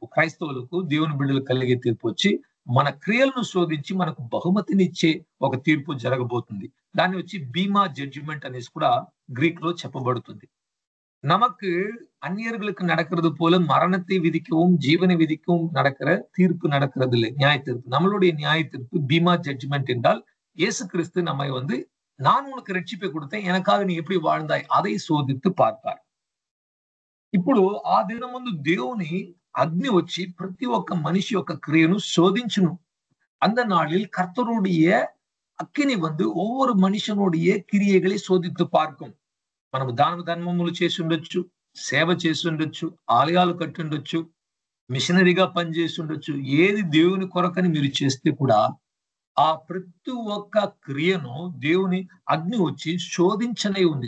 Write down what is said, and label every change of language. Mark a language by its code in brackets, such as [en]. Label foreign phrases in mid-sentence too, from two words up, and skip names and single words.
[te] క్రైస్తవులకు, దేవుని బిడ్డలకు కలిగే తీర్పు వచ్చి మన క్రియలను శోధించి మనకు బహుమతినిచ్చే ఒక తీర్పు జరగబోతుంది. దాన్ని వచ్చి [en] Bema judgment [te] అనేసి కూడా గ్రీక్ లో చెప్పబడుతుంది. [ta] நமக்கு அந்நியர்களுக்கு நடக்கிறது போல மரணத்தை விதிக்கவும் ஜீவனை விதிக்கவும் நடக்கிற தீர்ப்பு நடக்கிறது இல்லை, நியாய தீர்ப்பு. நம்மளுடைய நியாய தீர்ப்பு [en] Bema judgment [ta] என்றால், இயேசு கிறிஸ்து நம்மை நான் உனக்கு ரட்சிப்பை கொடுத்தேன், எனக்காக நீ எப்படி வாழ்ந்தாய், அதை சோதித்து பார்ப்பார். [te] ఇప్పుడు ఆ దినమందు దేవుని అగ్ని వచ్చి ప్రతి ఒక్క మనిషి యొక్క క్రియను శోధించును. [ta] அந்த நாளில் கர்த்தருடைய அக்கினி ஒவ்வொரு மனுஷனுடைய கிரியைகளை சோதித்து பார்க்கும். [te] మనము దాన ధర్మములు చేసి ఉండొచ్చు, సేవ చేసి ఉండొచ్చు, ఆలయాలు కట్టి ఉండొచ్చు, మిషనరీగా పనిచేసి ఉండొచ్చు. ఏది దేవుని కొరకని మీరు చేస్తే కూడా ఆ ప్రతి ఒక్క క్రియను దేవుని అగ్ని వచ్చి శోధించనే ఉంది.